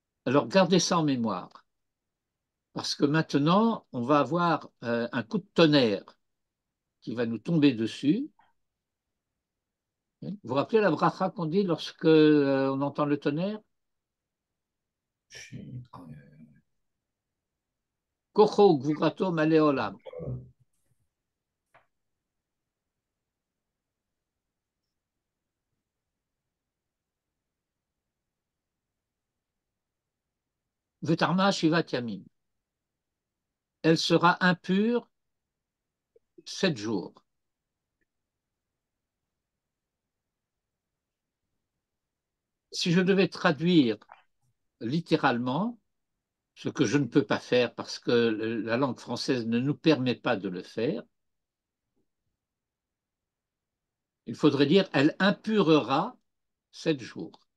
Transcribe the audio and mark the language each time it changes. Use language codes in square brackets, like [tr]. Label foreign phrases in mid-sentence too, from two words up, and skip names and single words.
[fr] Alors, gardez ça en mémoire, parce que maintenant, on va avoir un coup de tonnerre qui va nous tomber dessus. Vous vous rappelez la bracha qu'on dit lorsque on entend le tonnerre? [he] כחו גבורתו מלא עולם. וטמאה שבעת ימים. [fr] Elle sera impure 7 jours. Si je devais traduire littéralement, ce que je ne peux pas faire parce que la langue française ne nous permet pas de le faire, il faudrait dire elle impurera 7 jours.